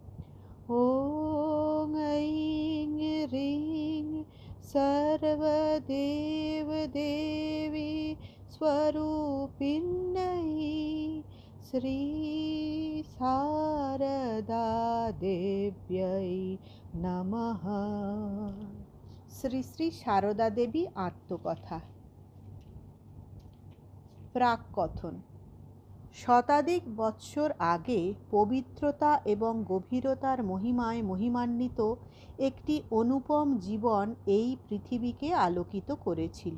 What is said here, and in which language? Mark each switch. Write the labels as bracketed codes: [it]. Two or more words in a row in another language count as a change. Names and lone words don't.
[sa] ॐ ऐं ह्रीं सर्वदेवदेवी स्वरूपिण्यै श्री शारदा देव्यै नमः। [bn] শ্রী শ্রী সারদা দেবী আত্মকথা। প্রাককথন। শতাধিক বৎসর আগে পবিত্রতা এবং গভীরতার মহিমায় মহিমান্বিত একটি অনুপম জীবন এই পৃথিবীকে আলোকিত করেছিল।